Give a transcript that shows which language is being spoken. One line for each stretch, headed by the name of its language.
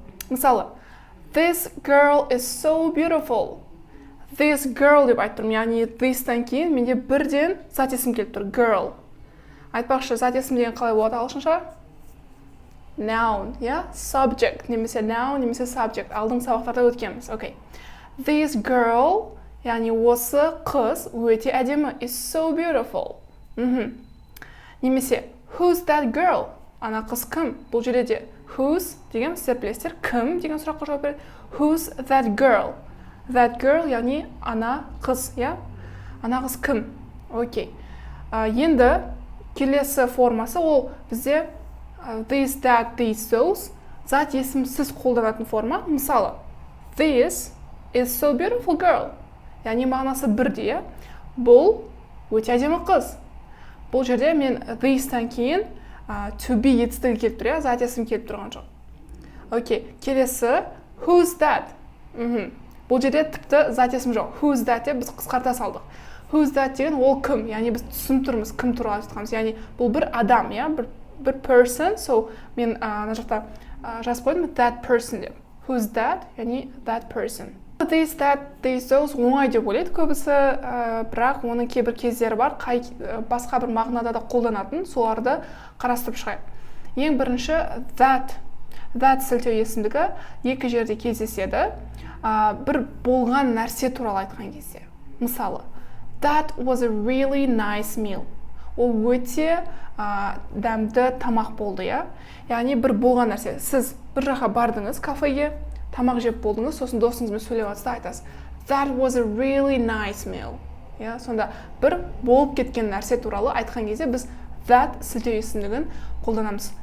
English: Мысалы, this girl is so beautiful. This girl
Kazakh: деп айтып тұрмын, яғни this-тан кейін менде бірден зат есім келіп тұр, girl. Айтпақшы, зат есім деген қалай болады ағылшынша?
English: Noun, subject, немесе noun, немесе subject.
Kazakh: Алдың сабақтарда өткенбіз, окей.
English: This girl,
Kazakh: яғни осы қыз өте әдемі,
English: is so beautiful. Немесе, who's that girl?
Kazakh: Ана қыз кім? Бұл жерде де who's деген сіздер білесіздер, кім деген сұраққа жауап береді.
English: Who's that girl? That girl,
Kazakh: яғни ана қыз, Ана қыз кім? Окей. Енді келесі формасы ол бізде this, that, these, those зат есімсіз қолданатын форма.
English: Мысалы, this is so beautiful girl.
Kazakh: Яғни мағынасы бірде, бұл өте әдемі қыз. Бұл жерде мен this-тан кейін to be етістігі келіп тұр, зат есім келіп тұрған жоқ. Окей, келесі who's that? Бұл жерде тіпті зат есім жоқ.
English: Who's that
Kazakh: деп біз қысқарта салдық. Who's that деген ол кім? Яғни біз түсініп тұрмыз, кім туралы айтқанымыз. Яғни бұл бір адам, бір person. So мен ана жақта жазып қойдым
English: that person
Kazakh: деп.
English: Who's that? Яғни that person.
Kazakh: This, that, these, those оңай деп ойлайды көбісі, бірақ оның кейбір кездері бар, басқа бір мағынада да қолданатын, соларды қарастырып шығайық. Ең бірінші that сілтеу есімдігі екі жерде кездеседі, бір болған нәрсе туралы айтқан кезде.
English: Мысалы, that was a really nice meal.
Kazakh: Ол өте дәмді тамақ болды, Яғни бір болған нәрсе. Сіз бір жаққа бардыңыз кафеге, тамақ жеп болдыңыз, сосын досыңызбен сөйлеп жатсыз да айтасыз,
English: that was a really nice meal.
Kazakh: Иә, сонда бір болып кеткен нәрсе туралы айтқан кезде біз that сілтеу есімдігін қолданамыз.